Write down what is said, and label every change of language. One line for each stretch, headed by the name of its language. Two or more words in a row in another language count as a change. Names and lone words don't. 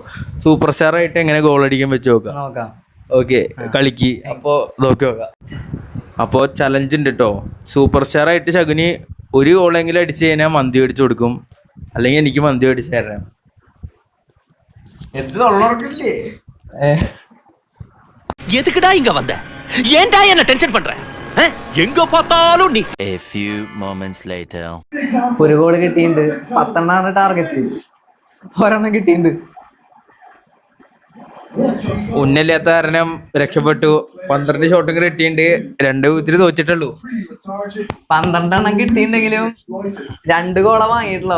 Malayalam: സൂപ്പർ സ്റ്റാർ ആയിട്ട് എങ്ങനെ ഗോൾ അടിക്കാൻ വെച്ച് നോക്കാം. ഓക്കെ കളിക്ക്. അപ്പോ നോക്കി നോക്കാം. അപ്പോൾ ചലഞ്ച് ഉണ്ട് കേട്ടോ. സൂപ്പർ സ്റ്റാർ ആയിട്ട് ശകുനി ഒരു ഗോളെങ്കിലും അടിച്ചു കഴിഞ്ഞാൽ മന്തി മേടിച്ചു കൊടുക്കും, അല്ലെങ്കിൽ എനിക്ക് മന്തി മേടിച്ചു തരാം. എന്ത് തൊള്ളറക്കില്ലേ.
Tamil: எதுக்குடா இங்க வந்த? ஏன்டா என்ன டென்ஷன் பண்ற? எங்க பார்த்தாலும் நீ.
English: A few moments later.
Malayalam: ഒരു ഗോള് കിട്ടിയിട്ടുണ്ട്, 10 ടാർഗറ്റ്, ഒരെണ്ണം കിട്ടിയിട്ടുണ്ട്. ഉന്നല്ലാത്ത കാരണം രക്ഷപ്പെട്ടു. 12 ഷോട്ടും കിട്ടിയിട്ടുണ്ട്, 2 വിധത്തിൽ തോച്ചിട്ടുള്ളൂ. 12 കിട്ടിയിട്ടുണ്ടെങ്കിലും 2 ഗോള വാങ്ങിയിട്ടുള്ളൂ.